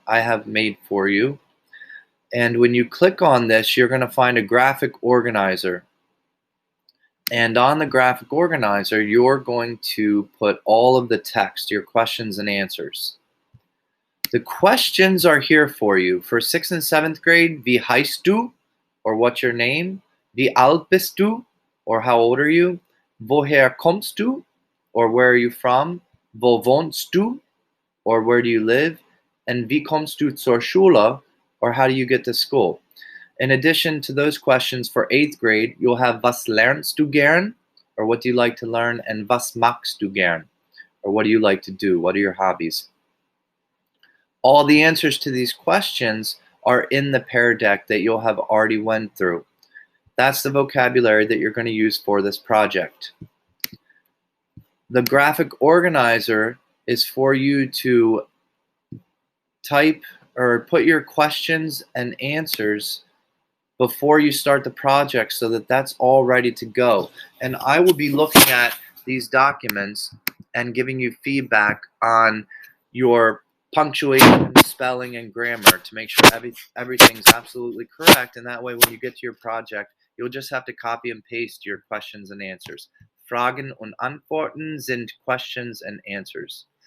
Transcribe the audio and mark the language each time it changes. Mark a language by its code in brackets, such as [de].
[en] I have made for you. And when you click on this, you're going to find a graphic organizer. And on the graphic organizer, you're going to put all of the text, your questions and answers. The questions are here for you. For 6th and 7th grade, [de] wie heißt du? [en] Or what's your name? [de] Wie alt bist du? [en] Or how old are you? [de] Woher kommst du? [en] Or where are you from? [de] Wo wohnst du? [en] Or where do you live? And [de] wie kommst du zur Schule? [en] Or how do you get to school? In addition to those questions for 8th grade, you'll have [de] was lernst du gern? [en] Or what do you like to learn? And [de] was machst du gern? [en] Or what do you like to do? What are your hobbies? All the answers to these questions are in the pair deck that you'll have already went through. That's the vocabulary that you're going to use for this project. The graphic organizer is for you to type or put your questions and answers before you start the project so that that's all ready to go. And I will be looking at these documents and giving you feedback on your punctuation, spelling, and grammar to make sure everything's absolutely correct. And that way, when you get to your project, you'll just have to copy and paste your questions and answers. [de] Fragen und Antworten sind questions and answers.